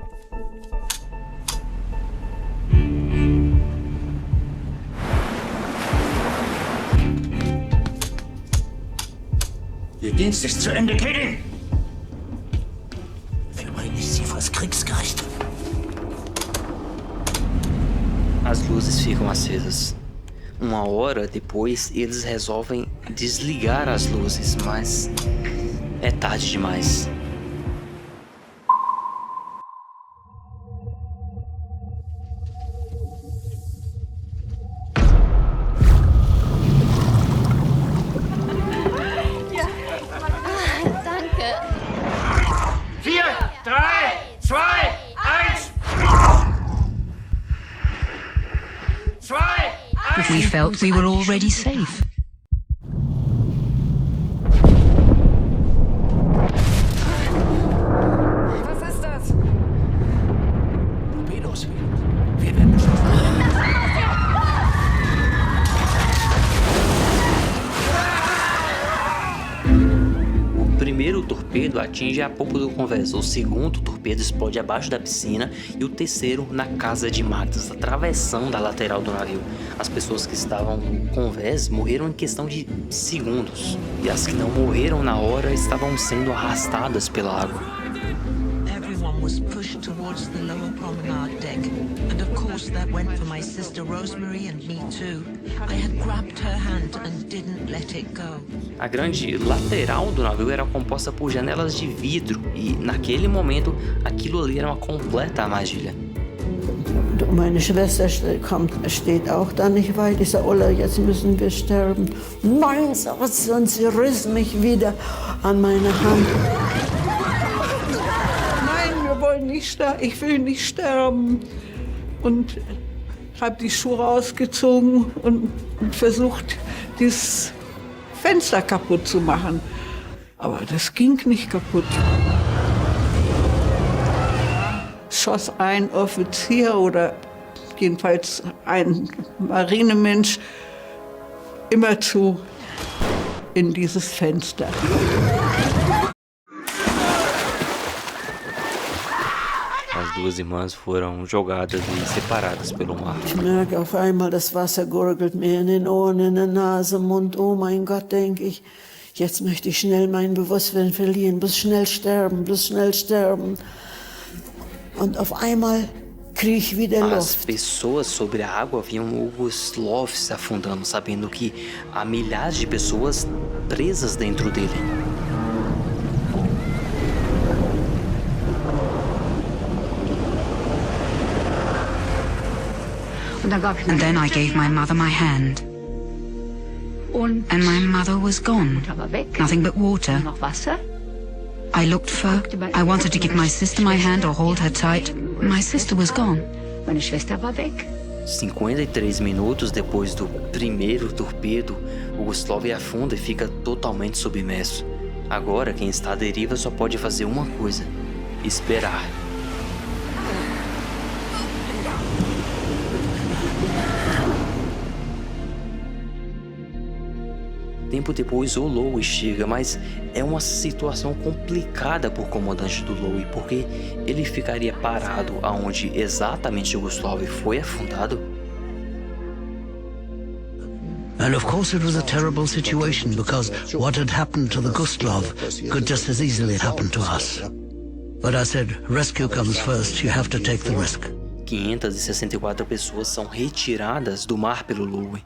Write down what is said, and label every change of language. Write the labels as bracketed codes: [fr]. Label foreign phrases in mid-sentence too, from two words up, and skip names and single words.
[de] Ihr Dienst ist zu Ende, Keding! Wir bringen Sie vors Kriegsgericht. [pt] As luzes ficam acesas. Uma hora depois, eles resolvem desligar as luzes, mas é tarde demais. [de] Danke. 4, 3, 2, 1. 2, 1. [en] We felt we were already safe. [de] Was ist das? Torpedos. Wir werden es. [pt] O primeiro torpedo atinge a polpa do convés, o segundo torpedo explode abaixo da piscina e o terceiro na casa de Matas, atravessando a lateral do navio. As pessoas que estavam no convés morreram em questão de segundos, e as que não morreram na hora estavam sendo arrastadas pela água. [en] Everyone was pushed towards the lower promenade deck, and of course that went for my sister Rosemary and me too. I had grabbed her hand and didn't let it go. [pt] A grande lateral do navio era composta por janelas de vidro e, naquele momento, aquilo ali era uma completa armadilha. [de] Meine Schwester steht auch da nicht weit. Ich sage, Ulla, jetzt müssen wir sterben. Nein, sagt sie, und sie riss mich wieder an meine Hand. Nein, wir wollen nicht sterben. Ich will nicht sterben. Und habe die Schuhe ausgezogen und versucht, dieses Fenster kaputt zu machen. Aber das ging nicht kaputt. Schoss ein Offizier oder jedenfalls ein Marinemensch immerzu in dieses Fenster. [pt] As duas irmãs foram jogadas e separadas pelo mar. [de] Ich merke auf einmal, das Wasser gurgelt mir in den Ohren, in der Nase, Mund. Oh mein Gott, denke ich, jetzt möchte ich schnell mein Bewusstsein verlieren, bloß schnell sterben, bloß schnell sterben. Und auf einmal kriege ich wieder [pt] As [de] Luft. [pt] pessoas sobre a água viam o Gustav se afundando, sabendo que há milhares de pessoas presas dentro dele. [en] And then I gave my mother my hand. And my mother was gone. Nothing but water. I I looked for her. I wanted to give my sister my hand or hold her tight. My sister was gone. [de] Meine Schwester war weg. [pt] 53 minutos depois do primeiro torpedo, o Guslov afunda e fica totalmente submerso. Agora, quem está à deriva só pode fazer uma coisa: esperar. Tempo depois, o Lowe chega, mas é uma situação complicada para o comandante do Lowe, porque ele ficaria parado aonde exatamente o Guslov foi afundado. [en] And of course it was a terrible situation, because what had happened to the Gustav could just as easily happen to us. But I said, rescue comes first, you have to take the risk. [pt] 564 pessoas são retiradas do mar pelo Lowe.